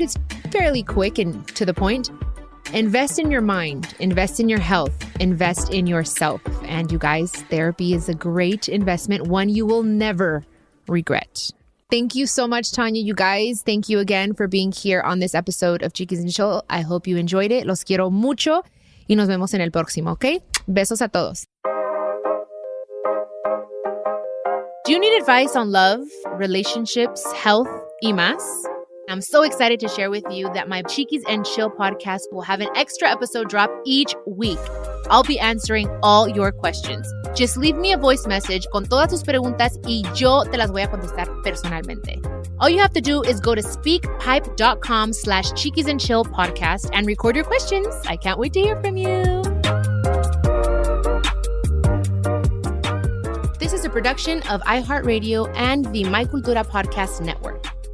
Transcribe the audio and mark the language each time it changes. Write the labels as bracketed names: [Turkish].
[English] It's fairly quick and to the point. Invest in your mind, invest in your health, invest in yourself. And you guys, therapy is a great investment, one you will never regret. Thank you so much, Tanya. You guys, thank you again for being here on this episode of Chiquis and Chill. I hope you enjoyed it. [Spanish] Los quiero mucho y nos vemos en el próximo, ¿ok? Besos a todos. [English] Do you need advice on love, relationships, health, [Spanish] y más? [English] I'm so excited to share with you that my Chiquis and Chill podcast will have an extra episode drop each week. I'll be answering all your questions. Just leave me a voice message [Spanish] con todas tus preguntas y yo te las voy a contestar personalmente. [English] All you have to do is go to speakpipe.com/Chiquis and Chill podcast and record your questions. I can't wait to hear from you. This is a production of iHeartRadio and the My Cultura Podcast Network.